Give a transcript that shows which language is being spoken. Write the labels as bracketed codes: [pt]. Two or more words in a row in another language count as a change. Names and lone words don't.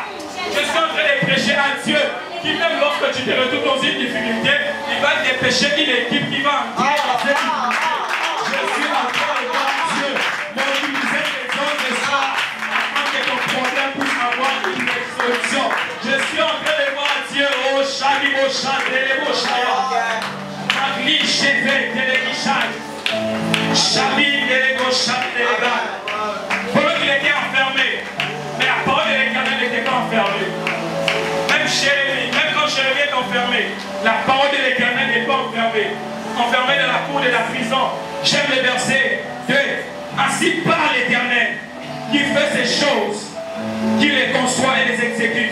[fr] Je suis en train de prêcher un Dieu qui, même lorsque tu te retrouves dans une difficulté, il va te prêcher une équipe qui va entrer dans cette difficulté. Je suis en train de voir Dieu mobiliser les hommes de soir afin que ton problème puisse avoir une solution. Je suis en train de voir Dieu, oh Chali, oh Chali, oh Chali, Magli, Chevet, Téléguichal, Chali, Télégo, Chali, Télégal. Pendant qu'il était enfermé, mais la parole de l'Éternel n'était pas enfermée. Même quand Jérémie est enfermé, la parole de l'Éternel n'est pas enfermée. Enfermé dans la cour de la prison. J'aime le verset 2. Ainsi parle l'Éternel, qui fait ces choses, qui les conçoit et les exécute.